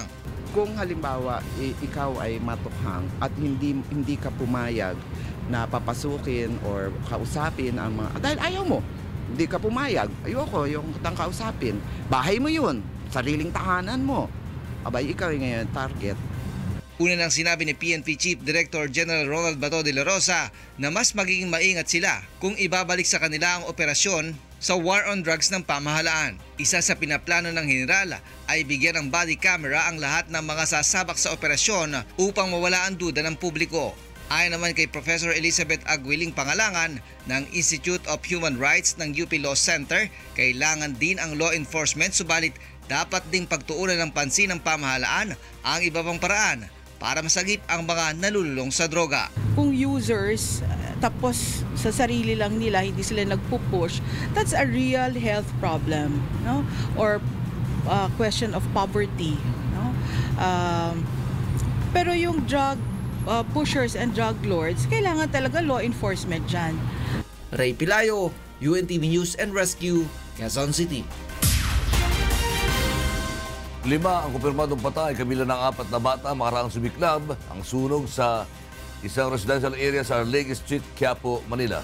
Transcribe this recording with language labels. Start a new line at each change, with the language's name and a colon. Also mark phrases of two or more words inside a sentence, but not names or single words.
Filipino: Kung halimbawa ikaw ay matukhang at hindi ka pumayag na papasukin or kausapin ang mga dahil ayaw mo, hindi ka pumayag, ayoko yung kitang kausapin, bahay mo yun, sariling tahanan mo, abay ikaw ay ngayon target. Una nang sinabi ni PNP Chief Director General Ronald Bato de la Rosa na mas magiging maingat sila kung ibabalik sa kanila ang operasyon sa
English: war on drugs
Filipino: ng pamahalaan. Isa sa pinaplano ng General ay bigyan ng body camera ang lahat ng mga sasabak sa operasyon upang mawala ang duda ng publiko. Ayon naman kay Professor Elizabeth Aguiling Pangalangan ng Institute of Human Rights ng UP Law Center, kailangan din ang
English: law enforcement
Filipino: subalit dapat ding pagtuunan ng pansin ng pamahalaan ang iba pang paraan para masagip ang mga nalululong sa droga. Kung users tapos sa sarili lang nila, hindi sila nagpupush,
English: that's a real health problem, no? Or question of poverty, no?
Filipino: Pero yung
English: drug pushers and drug lords,
Filipino: kailangan talaga
English: law enforcement dyan.
Filipino: Ray Pilayo, UNTV News and Rescue, Quezon City. 5 ang kumpirmadong patay, kabilang ng 4 na bata makaraang sumiklab ang sunog sa isang residential area sa Arlegue Street, Quiapo, Manila.